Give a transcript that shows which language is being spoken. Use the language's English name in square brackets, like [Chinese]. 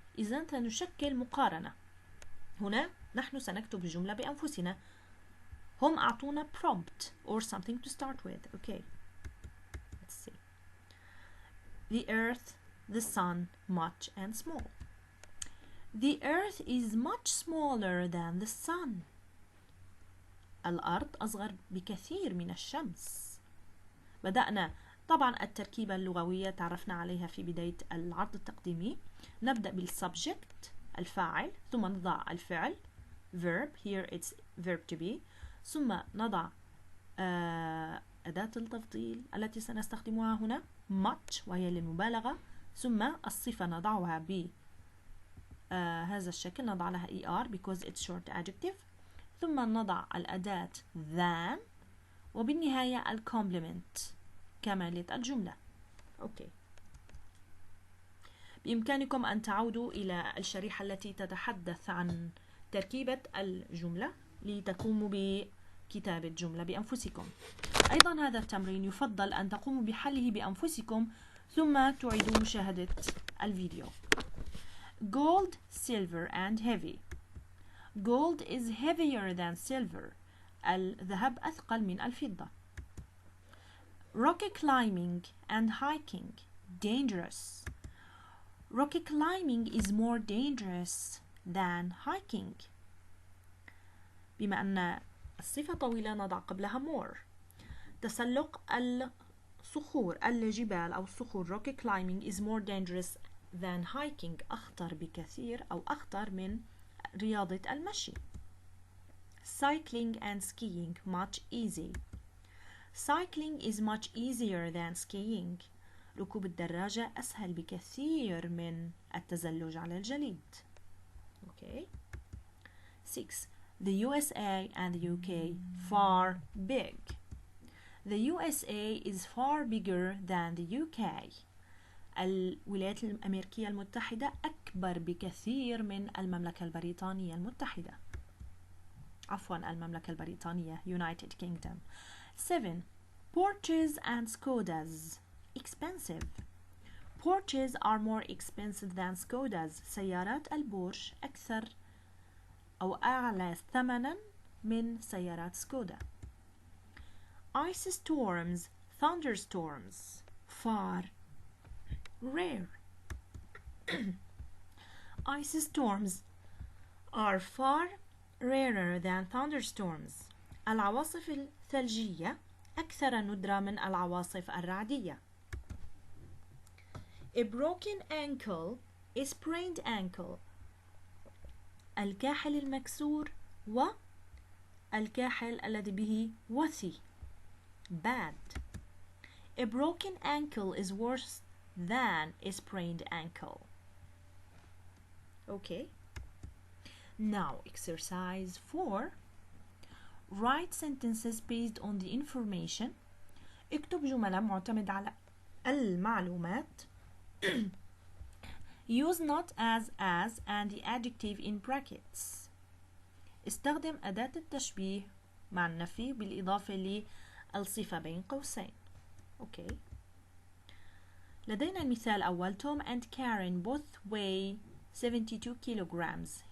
[Arabic] إذن سنشكل مقارنة. هنا نحن سنكتب الجملة بأنفسنا. هم أعطونا [English] prompt or something to start with. Okay. Let's see. The earth, the sun, much and small. The earth is much smaller than the sun. [Arabic] الأرض أصغر بكثير من الشمس. بدأنا طبعا التركيبة اللغوية تعرفنا عليها في بداية العرض التقديمي. نبدأ بالسبجكت الفاعل، ثم نضع الفعل [English] verb, here it's verb to be، [Arabic] ثم نضع أداة التفضيل التي سنستخدمها هنا much وهي للمبالغة، ثم الصفة نضعها ب هذا الشكل، نضع لها ER [English] because it's short adjective، [Arabic] ثم نضع الأداة than، وبالنهاية الكومبلمنت كمالة الجملة. أوكي. بإمكانكم أن تعودوا إلى الشريحة التي تتحدث عن تركيبة الجملة لتقوموا بكتابة جملة بأنفسكم. أيضا هذا التمرين يفضل أن تقوموا بحله بأنفسكم ثم تعيدوا مشاهدة الفيديو. [English] Gold, silver and heavy. Gold is heavier than silver. [Arabic] الذهب أثقل من الفضة. [English] Rocky climbing and hiking. Dangerous. Rocky climbing is more dangerous than hiking. [Arabic] بما أن الصفة طويلة نضع قبلها more. تسلق الصخور الجبال أو الصخور [English] rocky climbing is more dangerous than hiking [Arabic] أخطر بكثير أو أخطر من رياضة المشي. [English] Cycling and skiing much easy. Cycling is much easier than skiing. [Arabic] ركوب الدراجة أسهل بكثير من التزلج على الجليد. [English] Okay. 6. The USA and the UK far big. The USA is far bigger than the UK. [Arabic] الولايات الأمريكية المتحدة أكبر بكثير من المملكة البريطانية المتحدة. عفوا المملكة البريطانية United Kingdom. 7. [English] Porsches and Skodas expensive. Porsches are more expensive than Skodas. [Arabic] سيارات البورش أكثر أو أعلى ثمنا من سيارات سكودا. [English] Ice storms, thunderstorms far rare. Ice storms are far rarer than thunderstorms. [Arabic] العواصف الثلجية أكثر ندرة من العواصف الرعدية. [English] A broken ankle, a sprained ankle. [Arabic] الكاحل المكسور والكاحل الذي به وثي. [English] Bad. A broken ankle is worse than a sprained ankle. Okay. Now exercise 4. Write sentences based on the information. [Arabic] اكتب جملة معتمد على المعلومات. [English] Use not as and the adjective in brackets. [Arabic] استخدم أداة التشبيه مع النفي بالإضافة للصفة بين قوسين. Okay. لدينا المثال الأول. [English] Tom and Karen both weigh 72 kilograms.